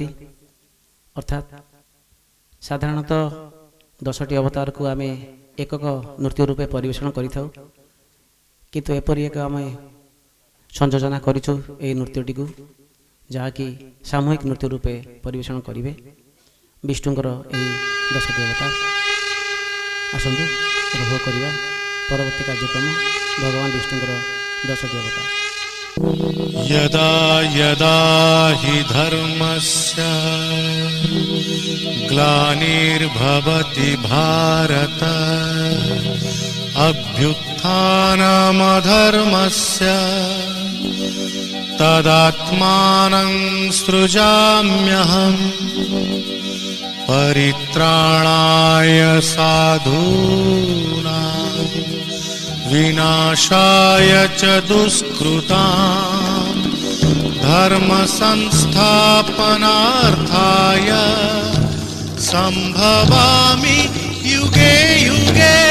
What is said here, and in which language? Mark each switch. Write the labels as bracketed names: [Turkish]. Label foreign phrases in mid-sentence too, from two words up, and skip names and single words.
[Odia] ଅର୍ଥାତ୍ ସାଧାରଣତଃ 10ଟି ଅବତାରକୁ ଆମେ ଏକକ ନୃତ୍ୟ ରୂପେ ପରିବେଷଣ କରିଥାଉ, କିନ୍ତୁ ଏପରି ଏକ ଆମେ ସଂଯୋଜନା କରିଛୁ ଏହି ନୃତ୍ୟଟିକୁ, ଯାହାକି ସାମୂହିକ ନୃତ୍ୟ ରୂପେ ପରିବେଷଣ କରିବେ ବିଷ୍ଣୁଙ୍କର ଏହି 10ଟି ଅବତାର। ଆସନ୍ତୁ ଉପଭୋଗ କରିବା ପରବର୍ତ୍ତୀ କାର୍ଯ୍ୟକ୍ରମ ଭଗବାନ ବିଷ୍ଣୁଙ୍କର 10ଟି ଅବତାର। [Sanskrit] यदा यदा हि धर्मस्य ग्लानिर्भवति भारत अभ्युत्थानमधर्मस्य तदात्मानं सृजाम्यहम् परित्राणाय साधूनां विनाशाय च दुष्कृतां धर्म संस्थापनार्थाय संभवामि युगे युगे।